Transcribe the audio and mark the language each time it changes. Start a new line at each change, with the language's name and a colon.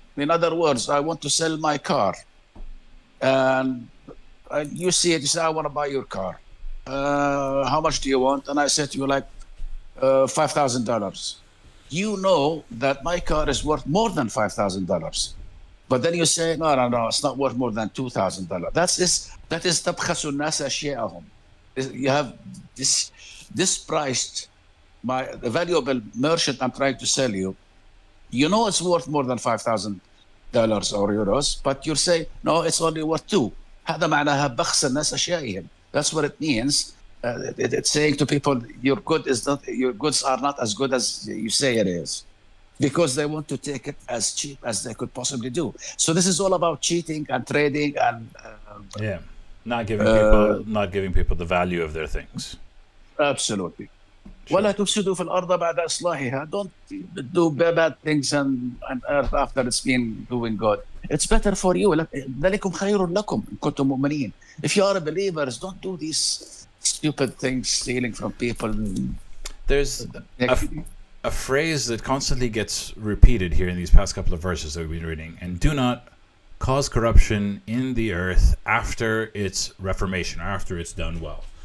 English: In other words, I want to sell my car. And you see it, you say, I want to buy your car. How much do you want? And I said to you, like $5,000. You know that my car is worth more than $5,000. But then you say, no, it's not worth more than $2,000. That is
Arabic: تبخس الناس أشياءهم.
English: You have this priced the valuable merchant I'm trying to sell you. You know it's worth more than $5,000 or euros, but you say, no, it's only worth $2,000.
Arabic: هذا معناها بخس الناس أشيائهم.
English: That's what it means. It's saying to people, your goods are not as good as you say it is, because they want to take it as cheap as they could possibly do. So this is all about cheating and trading and not giving people the value of their things. Absolutely. Sure.
Arabic: ولا تفسدوا في الأرض بعد إصلاحها.
English: Don't do bad things on earth after it's been doing good. It's better for you.
Arabic: ذلكم خير لكم إن كنتم مؤمنين.
English: If you are believers, don't do these stupid things, stealing from people. There's a phrase that constantly gets repeated here in these past couple of verses that we've been reading. And do not cause corruption in the earth after its reformation, after it's done well.